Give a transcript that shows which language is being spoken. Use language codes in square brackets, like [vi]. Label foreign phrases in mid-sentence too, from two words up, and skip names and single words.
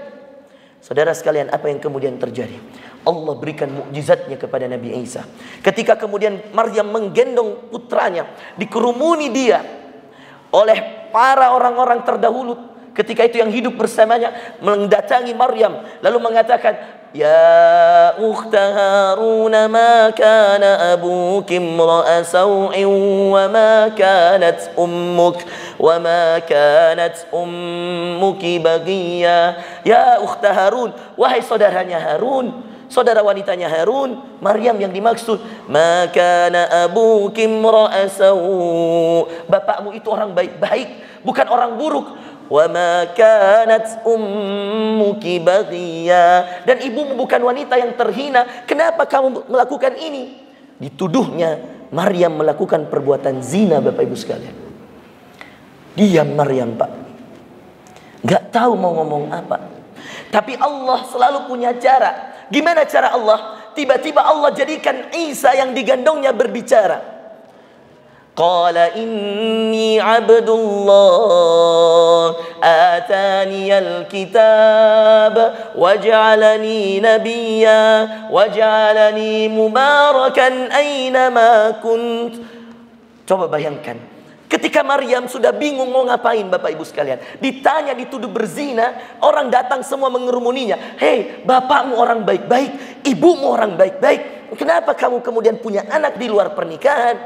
[id] Saudara sekalian, apa yang kemudian terjadi? Allah berikan mukjizatnya kepada Nabi Isa. Ketika kemudian Maryam menggendong putranya, dikerumuni dia oleh para orang-orang terdahulu ketika itu yang hidup bersamanya, mendatangi Maryam lalu mengatakan, [ar] يا أخت هارون, ما كان أبوك امرأ سوء وما كانت أمك بغيا. يا أخت هارون, [id] wahai saudaranya Harun, saudara wanitanya Harun, Maryam yang dimaksud. [ar] ما كان أبوك امرأ سوء'. [id] Bapakmu itu orang baik-baik, bukan orang buruk. [ar] وما كانت أمك بغيا. [id] Dan ibumu bukan wanita yang terhina. Kenapa kamu melakukan ini? Dituduhnya Maryam melakukan perbuatan zina, Bapak Ibu sekalian. Diam Maryam, Pak. Gak tahu mau ngomong apa. Tapi Allah selalu punya cara. Gimana cara Allah? Tiba-tiba Allah jadikan Isa yang digandongnya berbicara. [ar] قال إني عبد الله آتاني الكتاب وجعلني نبيا وجعلني مباركا أين ما كنت. [id] Coba bayangkan, ketika Maryam sudah bingung mau ngapain, Bapak Ibu sekalian, ditanya, dituduh berzina, orang datang semua mengerumuninya. Hei, bapakmu orang baik-baik, ibumu orang baik-baik, kenapa kamu kemudian punya anak di luar pernikahan?